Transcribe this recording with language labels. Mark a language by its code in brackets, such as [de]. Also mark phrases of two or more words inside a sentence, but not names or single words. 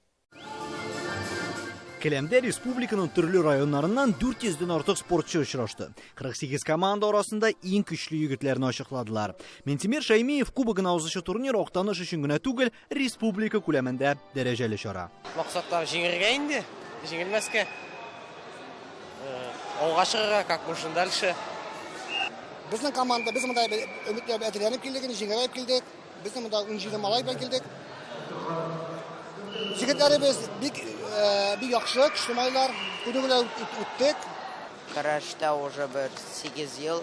[tt] Келәмдә республиканың төрле районнарыннан 400-дән артык спортчы очрашты. 48 команда арасында иң көчле егетләрне ачыкладылар. Минтимер Шәймиев кубогына узучы турнир Актаныш өчен генә түгел, республика күләмендә дәрәҗәле чара. Максатлар җиңәргә инде, җиңелмәскә. Алга чыгарга, [ru] как можно дальше. [tt] Безнең команда, без монда өметләр әзерләнеп килдек, җиңәреп килдек. Без монда 17 малай белән килдек. Җегетләребез бик яхшы, көчле малайлар, күнегеләр үттек. Көрәштә уже 8 ел.